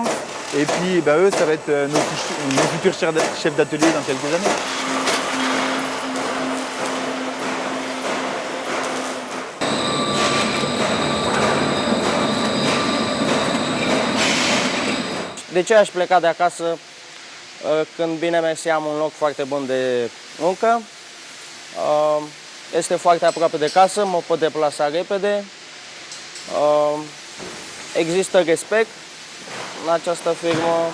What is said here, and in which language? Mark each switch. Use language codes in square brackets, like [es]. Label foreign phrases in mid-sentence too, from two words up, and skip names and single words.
[fr] Et puis eux, ça va être nos futurs chefs d'atelier dans quelques années. [ro] De ce aș pleca de acasă când bine mersi am un loc foarte bun de muncă? Este foarte aproape de casă, mă pot deplasa repede. Există respect în această firmă.